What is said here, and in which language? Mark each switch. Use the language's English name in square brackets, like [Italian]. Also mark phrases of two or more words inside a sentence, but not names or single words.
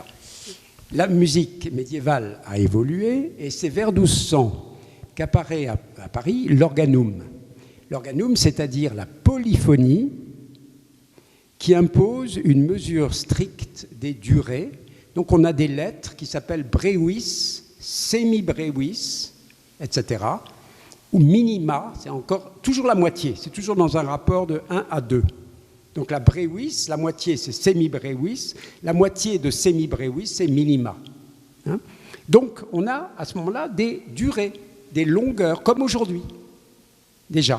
[French] La musique médiévale a évolué et c'est vers 1200 qu'apparaît à Paris l'organum. L'organum, c'est-à-dire la polyphonie qui impose une mesure stricte des durées. Donc on a des lettres qui s'appellent brevis, semi-brevis, etc. Ou minima, c'est encore toujours la moitié, c'est toujours dans un rapport de 1 à 2. Donc la brevis, la moitié c'est semi-brevis, la moitié de semi-brevis c'est minima. Hein? Donc on a à ce moment-là des durées, des longueurs, comme aujourd'hui, déjà.